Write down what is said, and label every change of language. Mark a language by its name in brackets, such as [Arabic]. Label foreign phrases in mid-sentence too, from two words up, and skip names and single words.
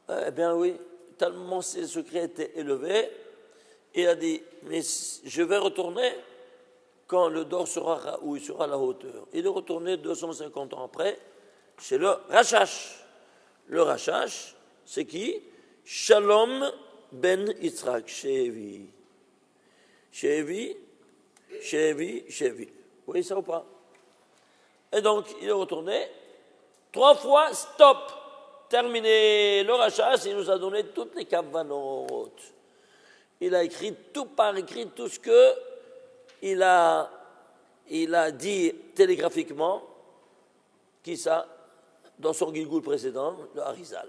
[French] Eh bien oui, tellement ces secrets étaient élevés Il a dit, mais je vais retourner quand le dor sera où il sera à la hauteur. Il est retourné 250 ans après chez le Rashash. Le Rashash, c'est qui? Shalom ben Yitzhak, Shevi. Shevi. Vous voyez ça ou pas? Et donc, il est retourné 3 fois, stop, terminé le Rashash, il nous a donné toutes les kavanotes. Il a écrit tout par écrit, tout ce que il a dit télégraphiquement, qui ça, dans son Gilgoul précédent, le Harizal.